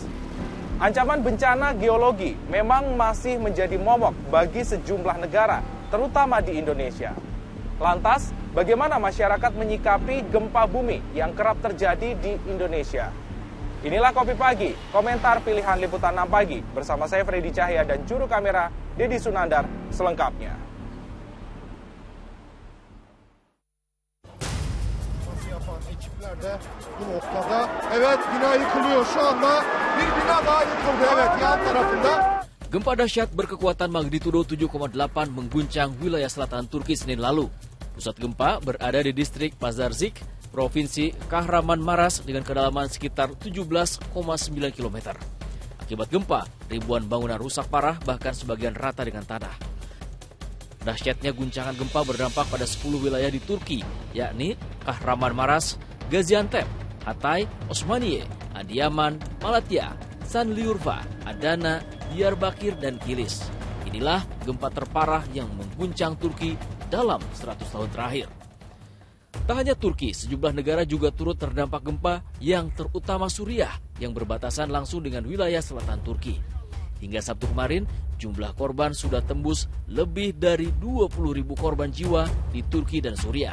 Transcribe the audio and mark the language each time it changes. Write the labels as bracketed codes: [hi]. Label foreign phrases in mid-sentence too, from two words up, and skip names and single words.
[id] Ancaman bencana geologi memang masih menjadi momok bagi sejumlah negara, terutama di Indonesia. Lantas, bagaimana masyarakat menyikapi gempa bumi yang kerap terjadi di Indonesia? Inilah Kopi Pagi, komentar pilihan Liputan 6 Pagi. Bersama saya Freddy Cahya dan juru kamera Dedi Sunandar selengkapnya. [tr] Ekipler de bu noktada. Evet, bina yıkılıyor. Şu anda bir bina daha yıkıldı. Evet, yan tarafında. [id] Gempa dahsyat berkekuatan magnitudo 7,8 mengguncang wilayah selatan Turki Senin lalu. Pusat gempa berada di distrik Pazarcık, Provinsi Kahramanmaraş dengan kedalaman sekitar 17,9 km. Akibat gempa, ribuan bangunan rusak parah bahkan sebagian rata dengan tanah. Dahsyatnya guncangan gempa berdampak pada 10 wilayah di Turki, yakni Kahramanmaraş, Gaziantep, Hatay, Osmaniye, Adıyaman, Malatya, Şanlıurfa, Adana, Diyarbakir, dan Kilis. Inilah gempa terparah yang mengguncang Turki dalam 100 tahun terakhir. Tak hanya Turki, sejumlah negara juga turut terdampak gempa yang terutama Suriah yang berbatasan langsung dengan wilayah selatan Turki. Hingga Sabtu kemarin, jumlah korban sudah tembus lebih dari 20.000 korban jiwa di Turki dan Suriah.